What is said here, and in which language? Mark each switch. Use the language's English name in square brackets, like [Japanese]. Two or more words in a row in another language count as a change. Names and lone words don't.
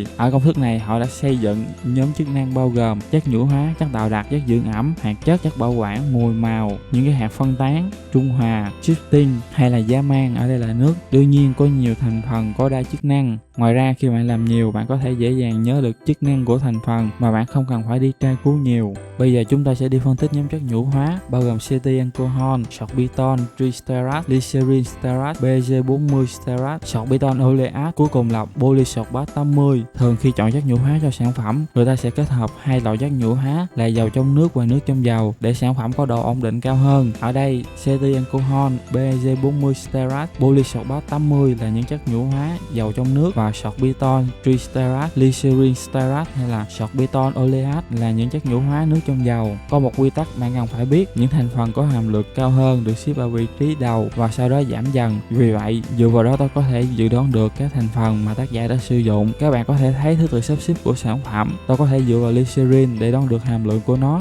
[Vietnamese] Ở công thức này, họ đã xây dựng nhóm chức năng bao gồm chất nhũ hóa, chất tạo đặc, chất dưỡng ẩm, hoạt chất, chất bảo quản, mùi màu, những cái hạt phân tán, trung hòa, shifting hay là giá mang, ở đây là nước. Đương nhiên, có nhiều thành phần có đa chức năng. Ngoài ra, khi bạn làm nhiều, bạn có thể dễ dàng nhớ được chức năng của thành phần mà bạn không cần phải đi tra cứu nhiều. Bây giờ chúng ta sẽ đi phân tích nhóm chất nhũ hóa bao gồm cetyl alcohol, sorbitol tristerat, glycerin stearat, BG40 stearat, sorbitol oleat, cuối cùng là polysorbat 80. Thường khi chọn chất nhũ hóa cho sản phẩm, người ta sẽ kết hợp hai loại chất nhũ hóa là dầu trong nước và nước trong dầu để sản phẩm có độ ổn định cao hơn. Ở đây, cetyl alcohol, BG40 stearat, polysorbat 80 là những chất nhũ hóa dầu trong nước và sorbitol tristerat, glycerin stearat hay là sorbitol oleat là những chất nhũ hóa nước trong dầu. Có một quy tắc bạn cần phải biết, những thành phần có hàm lượng cao hơn được xếp ở vị trí đầu và sau đó giảm dần. Vì vậy, dựa vào đó tôi có thể dự đoán được các thành phần mà tác giả đã sử dụng. Các bạn có thể thấy thứ tự sắp xếp của sản phẩm. Tôi có thể dựa vào glycerin để đoán được hàm lượng của nó.